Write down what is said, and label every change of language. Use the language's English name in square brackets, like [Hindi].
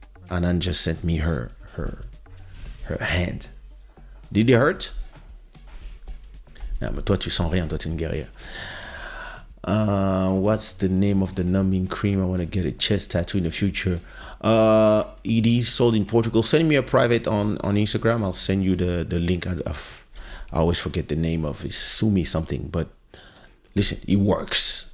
[English] Anan just sent me her hand. Did it hurt? [French] Non, mais toi tu sens rien, toi tu es une guerrière. [English] What's the name of the numbing cream? I want to get a chest tattoo in the future. It is sold in Portugal. Send me a private on Instagram. I'll send you the link. I always forget the name of it. Sumi something, but listen, it works.